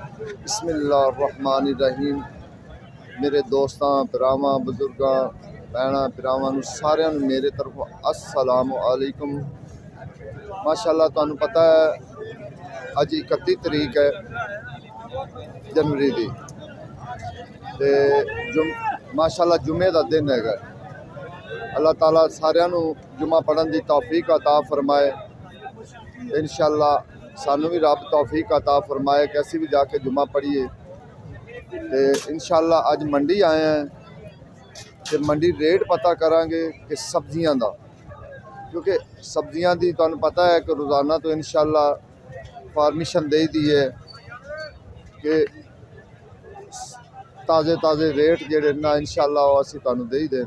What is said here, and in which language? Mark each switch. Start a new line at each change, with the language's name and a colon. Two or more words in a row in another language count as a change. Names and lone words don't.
Punjabi: بسم اللہ الرحمن الرحیم۔ میرے دوستاں بھراواں بزرگاں بھیناں بھراواں نوں ساریاں نوں میرے طرفوں
Arabic: السلام علیکم.
Punjabi: ماشاءاللہ تہانوں پتا ہے اج 31 تریک ہے جنوری دی تے ماشاءاللہ جمعے دا دن ہے. اللہ تعالیٰ ساریاں نوں جمعہ پڑھن دی توفیق عطا فرمائے. ان شاءاللہ سانوں بھی رب توفیق عطا فرمائے کہ اسیں بھی جاکے جمعہ پڑھیے. تو ان شاءاللہ اج منڈی آئے ہیں تو منڈی ریٹ پتا کراں گے کہ سبزیاں دا، کیونکہ سبزیاں دی تہانوں پتا ہے کہ روزانہ تو ان شاءاللہ پرمیشن دے دی ہے کہ تازے تازے ریٹ جیڑے نا ان شاءاللہ وہ اسیں تہانوں دے ہی دین.